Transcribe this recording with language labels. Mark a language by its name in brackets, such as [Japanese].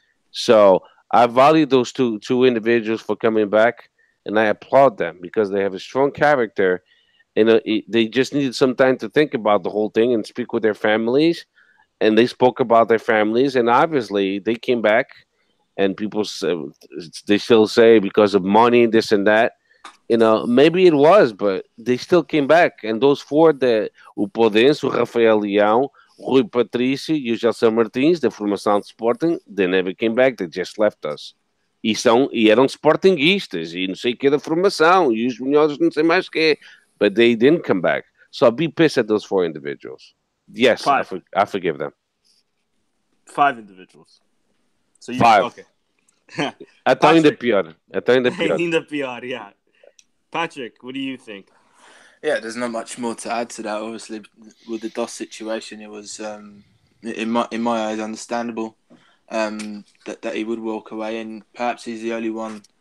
[English] So I value those two individuals for coming back, and I applaud them because they have a strong character, and they just needed some time to think about the whole thing and speak with their families, and they spoke about their families, and obviously they came back, and people they still say because of money, this and that. Maybe it was, but they still came back, and those four, [Portuguese] o Podense, o Rafael Leão, Rui Patrício e o Gelson Martins, da formação de Sporting, [English] they never came back, they just left us. [Portuguese] E eram sportinguistas, e não sei o que da formação, e os melhores não sei mais o que, [English] but they didn't come back. So I'll be pissed at those four individuals. Yes, I forgive them. 5 individuals. So you, 5. Okay. [Portuguese] Até ainda pior. Ainda pior, [English] yeah. Patrick, what do you think? Yeah, there's not much more to add to that. Obviously, with the DOS situation, it was in my eyes understandable that he would walk away, and perhaps he's the only one.